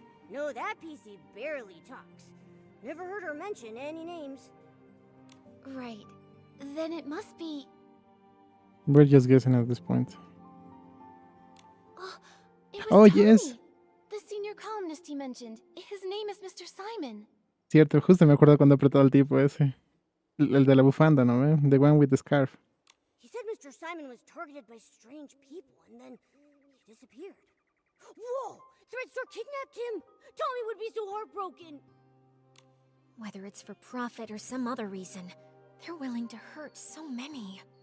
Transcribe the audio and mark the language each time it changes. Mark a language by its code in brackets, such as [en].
[en] No, that PC barely talks. Never heard her mention any names. Right. Then it must be... We're just guessing at this point. Oh, it was Oh, Tony, yes. the senior columnist he mentioned. His name is Mr. Simon. [es] Cierto, justo me acuerdo cuando apretó al tipo ese. El de la bufanda, ¿no? ¿Eh? [en] The one with the scarf. He said Mr. Simon was targeted by strange people, and then he disappeared. Whoa! Threadstar kidnapped him! Tommy would be so heartbroken! Whether it's for profit or some other reason, they're willing to hurt so many.